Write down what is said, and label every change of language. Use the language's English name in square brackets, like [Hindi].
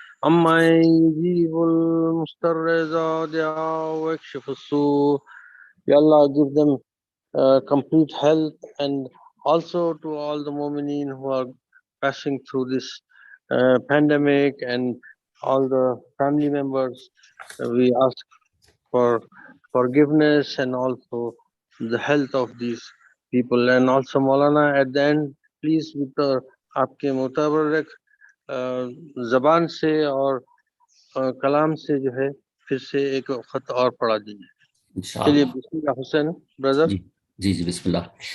[Arabic] أما يجيب المضطر إذا دعا ويكشف السوء. [English] Ya Allah, give them complete health, and also to all the mu'mineen who are passing through this pandemic, and all the family members. We ask for forgiveness and also the health of these people. And also Maulana, at the end, please with the [Hindi] आपके मुताबिक ज़बान से और कलाम से जो है फिर से एक खत और पढ़ा दीजिए. चलिए बिस्मिल्लाह हुसैन ब्रदर. जी बिस्मिल्लाह.